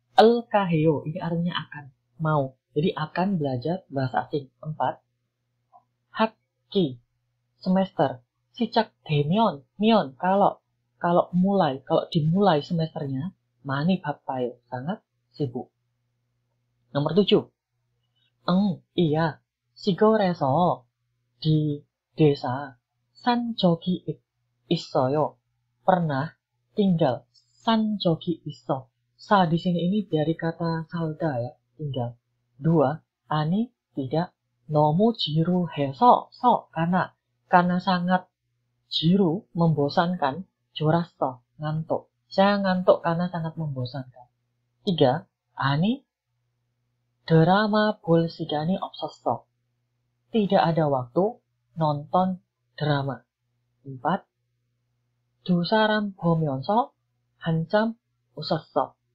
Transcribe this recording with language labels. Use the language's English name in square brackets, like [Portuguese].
[Korean] 할까 해요 [Indonesian] ini artinya akan, mau. Jadi akan belajar bahasa asing. 4. [Korean] 학기 semester. 시작되면 [Indonesian] kalau dimulai semesternya [Korean] 많이 바빠요. [Indonesian] sangat sibuk. Nomor 7. iya. [Korean] 시골에서 [Indonesian] di desa [Korean] 산 적이 있어요. [Indonesian] pernah tinggal. [Korean] 산 적이 있어. [Indonesian] Sa di sini ini dari kata salda ya, tinggal. 2. 아니 tidak. [Korean] 너무 지루해서 [Indonesian] karena sangat jiru, membosankan. 졸았어, ngantuk. Saya ngantuk karena sangat membosankan. 3. [Korean] 아니 드라마 볼 시간이 없었어. [Indonesian] Tidak ada waktu nonton drama. 4. [Korean] 두 사람 보면서 한참 웃었어.